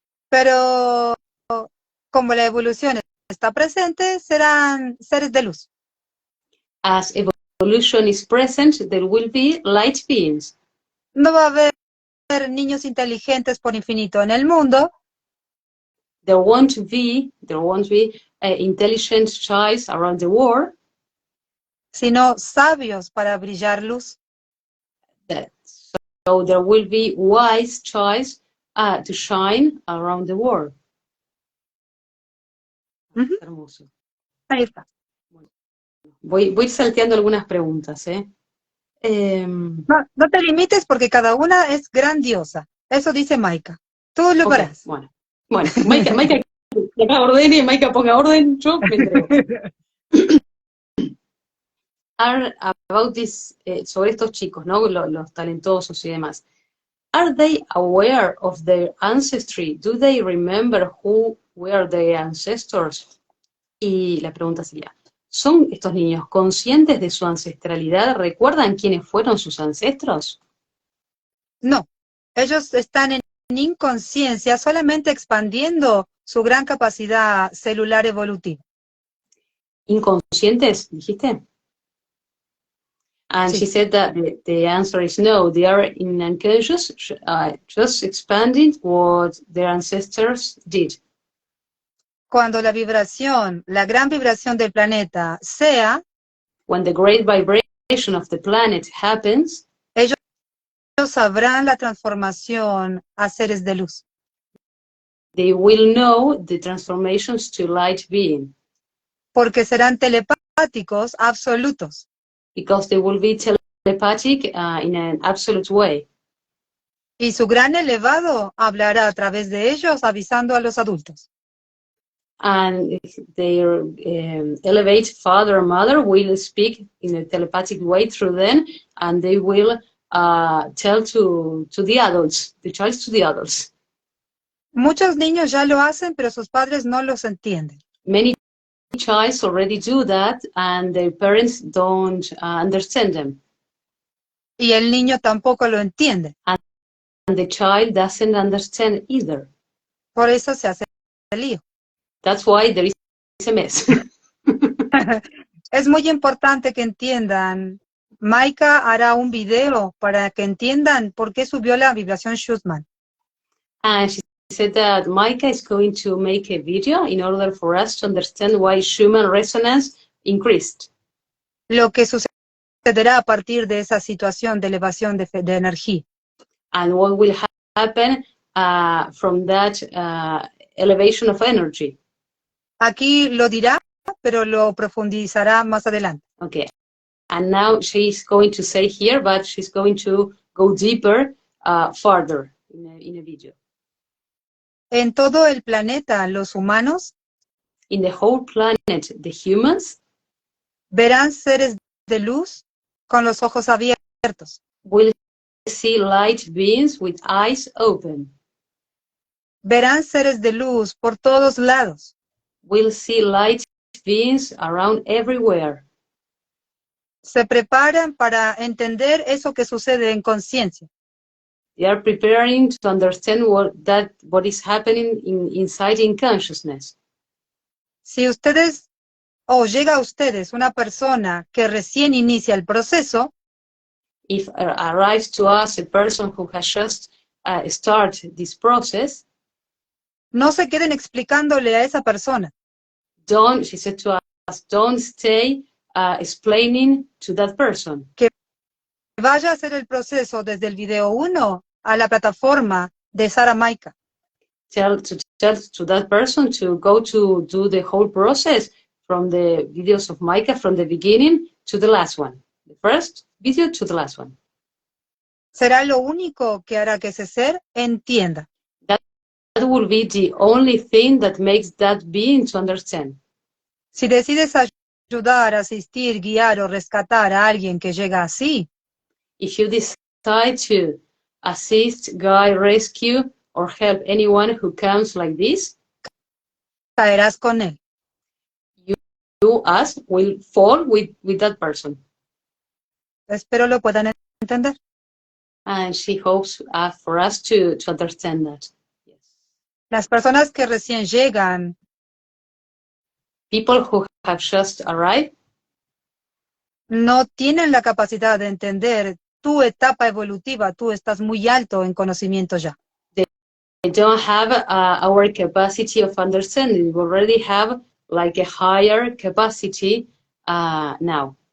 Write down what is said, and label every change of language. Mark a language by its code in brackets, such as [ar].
[es] Pero como la evolución está presente, serán seres de luz. [en] As evolution is present, there will be light beings. [es] No va a haber niños inteligentes por infinito en el mundo. [en] There won't be intelligent childs around the world, [es] sino sabios para brillar luz. [en] So there will be wise childs to shine around the world. Ujú, [es] Hermoso. ahí está. Voy salteando algunas preguntas, No, no te limites porque cada una es grandiosa. Eso dice Maika. Tú lo [en] Ok, [es] verás. bueno. Bueno, Maika, que acá ordene, Maika ponga orden, yo me entrego. [en] Are about this, [es] sobre estos chicos, ¿no? Los talentosos y demás. [en] Are they aware of their ancestry? Do they remember who were their ancestors? [es] Y la pregunta sería, ¿son estos niños conscientes de su ancestralidad? ¿Recuerdan quiénes fueron sus ancestros? No, ellos están en inconsciencia solamente expandiendo su gran capacidad celular evolutiva. ¿Inconscientes, dijiste? [en] And she [es] Sí. [en] said that the answer is no, they are in unconscious, just expanding what their ancestors did. [es] Cuando la vibración, la gran vibración del planeta sea, [en] When the great vibration of the planet happens, [es] ellos sabrán la transformación a seres de luz. [en] they will know the transformations to light being, [es] Porque serán telepáticos absolutos. [en] because they will be telepathic in an absolute way. [es] Y su gran elevado hablará a través de ellos avisando a los adultos. [en] And their elevate father or mother will speak in a telepathic way through them, and they will tell to the adults, the child to the adults. [es] Muchos niños ya lo hacen, pero sus padres no los entienden. [en] Many childs already do that, and their parents don't understand them. [es] Y el niño tampoco lo entiende. [en] And the child doesn't understand either. [es] Por eso se hace el lío. [en] That's why there is a mess. [es] Es muy importante que entiendan. Maika hará un video para que entiendan por qué subió la vibración Schumann. [en] And she said that Maika is going to make a video in order for us to understand why Schumann resonance increased. [es] Lo que sucederá a partir de esa situación de elevación de energía. [en] And what will happen from that elevation of energy. [es] Aquí lo dirá, pero lo profundizará más adelante. [en] Okay. And now she's going to say here, but she's going to go deeper, further in a video. [es] En todo el planeta, los humanos [en] In the whole planet, the humans [es] verán seres de luz con los ojos abiertos. [en] will see light beings with eyes open. [es] Verán seres de luz por todos lados. [en] Will see light beings around everywhere. [es] Se preparan para entender eso que sucede en conciencia. [en] They are preparing to understand what is happening inside in consciousness. [es] Si ustedes o llega a ustedes una persona que recién inicia el proceso, [en] If arrives to us a person who has just started this process, [es] no se queden explicándole a esa persona. [en] she said to us, don't stay explaining to that person. [es] Vaya a hacer el proceso desde el video 1 a la plataforma de Sara Maika. [en] Tell to that person to go to do the whole process from the videos of Maika from the beginning to the last one. The first video to the last one. [es] Será lo único que hará que ese ser entienda. [en] That will be the only thing that makes that being to understand. [es] Si decides ayudar, asistir, guiar o rescatar a alguien que llega así, [en] If you decide to assist, guide, rescue, or help anyone who comes like this, [es] caerás con él. [en] you, us, will fall with that person. [es] Espero lo puedan entender. [en] And she hopes for us to understand that. Yes. [es] Las personas que recién llegan, [en] People who have just arrived [es] no tienen la capacidad de entender tu etapa evolutiva. Tú estás muy alto en conocimiento ya. [en] they don't have our capacity of understanding. We already have like a higher capacity now.